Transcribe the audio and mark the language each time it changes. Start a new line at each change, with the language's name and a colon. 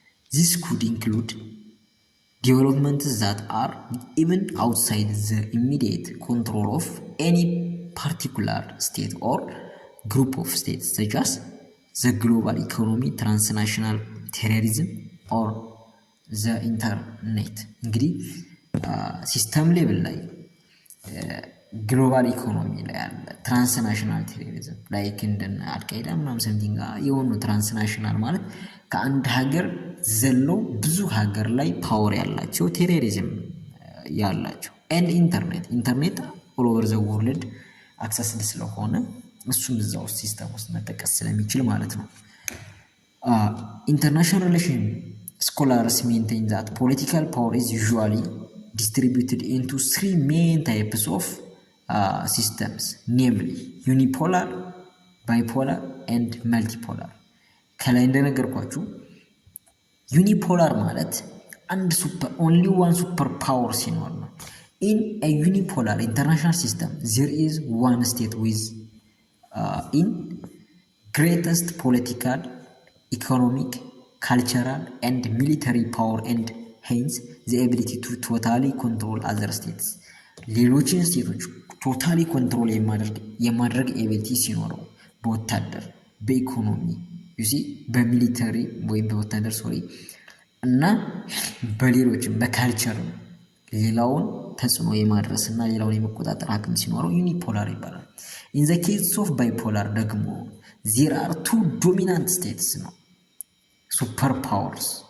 English: This could include developments that are even outside the immediate control of any particular state or group of states, such as the global economy, transnational terrorism, or the internet.
Amharic: እንግዲህ ሲስተም ሌቭል ላይ ግሎባል ኢኮኖሚ ላይ ያለ ትራንስናሽናል ቴሮሪዝም ላይክ እንደነ አልቃይዳ ምናምን ሰምቲንግ የሆኑ ትራንስናሽናል ማለት ከአንድ ሀገር ዘሎ ብዙ ሀገር ላይ ፓወር ያላቸው ቴሮሪዝም ያላቸው and ኢንተርኔት
English: all over the world
Amharic: አክሰስ ስለሆነ እሱም እዛው ሲስተም ውስጥ መጠቀስ ስለሚችል ማለት ነው።
English: International relation scholars maintain that political power is usually distributed into three main types of systems, namely unipolar, bipolar, and multipolar.
Amharic: ከላይ እንደነገርኳችሁ
English: unipolar ማለት only one super power
Amharic: ሲኖር ነው።
English: In a unipolar international system, there is one state with in greatest political, economic, cultural, and military power and hence the ability to totally control other states.
Amharic: ሌሎችን ስቴቶች ቶታሊ ኮንትሮል የማድረግ ኤቢሊቲ ሲኖረው በወታደር በኢኮኖሚ በሚሊተሪ ወይም በወታደር እና በሌሎችም በካልቸር ሌላውን ተጽዕኖ የማድረስና ሌላውን የመቆጣጠር አቅም ሲኖረው ዩኒፖላር ይባላል።
English: in the case of bipolar
Amharic: ደግሞ
English: there are two dominant states
Amharic: ነው
English: super powers